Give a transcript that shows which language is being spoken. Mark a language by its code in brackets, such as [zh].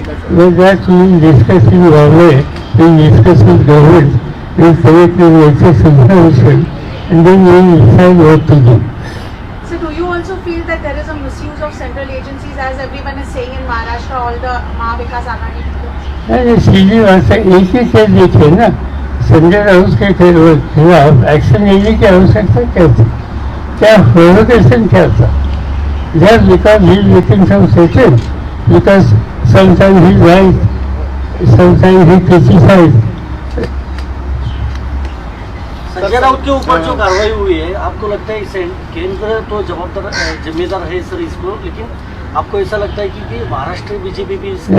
[en] Well, that we discuss in Bombay, we discuss with government, we collect the latest information, and then we decide what to do. So do you also feel that there is a misuse of central agencies, as everyone is saying in Maharashtra, all the Mahavikas Aghadi people? [hi] अरे सीधी बात है, एक ही case देखिए ना, संजय राउत के खिलाफ action लेने की आवश्यकता क्या थी, क्या प्रोवोकेशन क्या था? [en] Just because he is making some statement, because sometimes he right, sometimes he criticize. [hi] Sanjay Raut के ऊपर जो कार्रवाई हुई है, आपको लगता है इसे केंद्र तो जिम्मेदार है सर इसको, लेकिन आपको ऐसा लगता है कि महाराष्ट्र बीजेपी भी